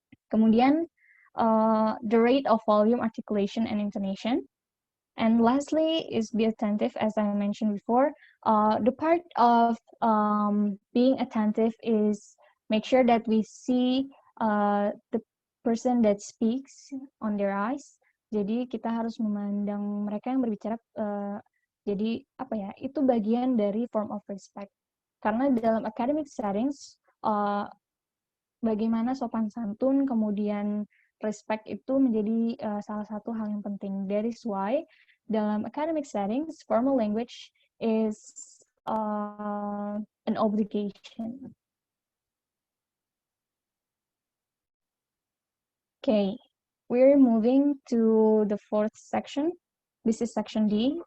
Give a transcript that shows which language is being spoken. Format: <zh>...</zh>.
<en>Kemudian the rate of volume, articulation, and intonation. And lastly is be attentive, as I mentioned before. The part of being attentive is make sure that we see the person that speaks on their eyes.</en> <id>Jadi kita harus memandang mereka yang berbicara. Jadi itu bagian dari form of respect. Karena dalam academic settings, bagaimana sopan santun, kemudian respect itu menjadi salah satu hal yang penting.</id> <en>That is why dalam academic settings, formal language is an obligation. Okay, we're moving to the fourth section. This is section D.</en>